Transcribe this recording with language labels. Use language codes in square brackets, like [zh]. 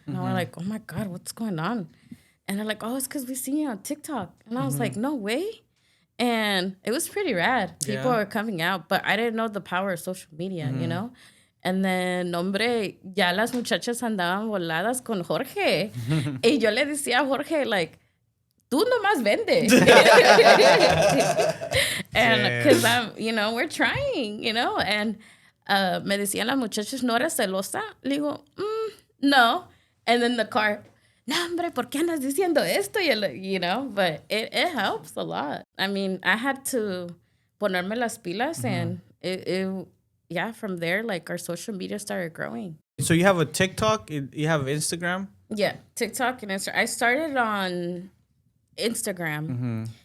[en] And I was like, oh my God, what's going on? And they're like, oh, it's because we see you on TikTok. And I was like, no way. And it was pretty rad. People are coming out, but I didn't know the power of social media, you know? And then, [es] hombre, ya las muchachas andaban voladas con Jorge. Y yo le decía a Jorge, like, tú nomás vende. [en] And because you know, we're trying, you know? [es] And me decían las muchachas, ¿no eres celosa? Le digo, no. [en] And then the car, [es] no, hombre, ¿por qué andas diciendo esto? [en] You know, but it helps a lot. I mean, I had to [es] ponerme las pilas [en] and yeah, from there, like, our social media started growing. So you have a TikTok, you have Instagram? Yeah, TikTok and Instagram. I started on Instagram.